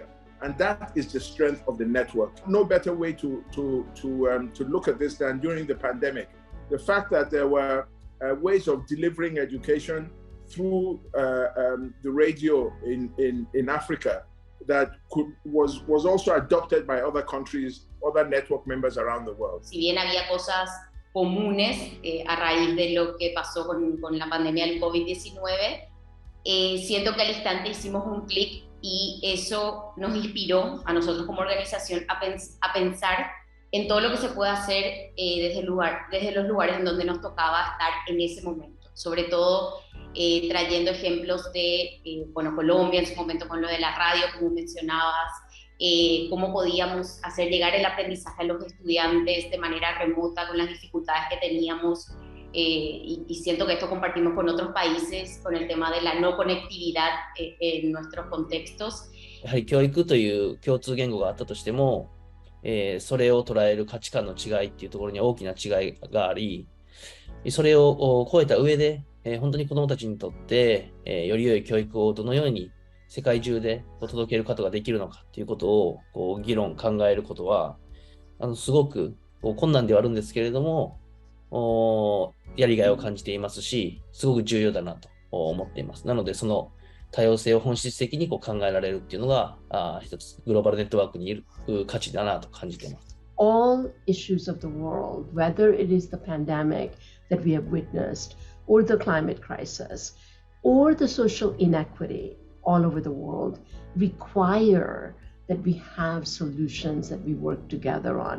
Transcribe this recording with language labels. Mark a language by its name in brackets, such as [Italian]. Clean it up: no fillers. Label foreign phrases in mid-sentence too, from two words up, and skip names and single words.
[English] And that is the strength of the network. No better way to look at this than during the pandemic. The fact that there were ways of delivering education through the radio in Africa that was also adopted by other countries, other network members around the world. [Spanish] Si bien había cosas comunes a raíz de lo que pasó con la pandemia del COVID-19, siento que al instante hicimos un clic y eso nos inspiró a nosotros como organización a pensar en todo lo que se puede hacer desde los lugares en donde nos tocaba estar en ese momento. Sobre todo trayendo ejemplos de Colombia en su momento con lo de la radio, como mencionabas, cómo podíamos hacer llegar el aprendizaje a los estudiantes de manera remota con las dificultades que teníamos, y siento que esto compartimos con otros países con el tema de la no conectividad en nuestros contextos. [Japanese] やはり教育という共通言語があったとしても、それを捉える価値観の違いっていうところに大きな違いがあり、それを超えた上で、本当に子どもたちにとって、より良い教育をどのように世界中で届けることができるのかということを議論、考えることはすごく困難ではあるんですけれども、やりがいを感じていますし、すごく重要だなと思っています。なので、その多様性を本質的に考えられるっていうのが一つグローバルネットワークにいる価値だなと感じています。 [English] All issues of the world, whether it is the pandemic that we have witnessed, or the climate crisis, or the social inequity all over the world, require that we have solutions that we work together on.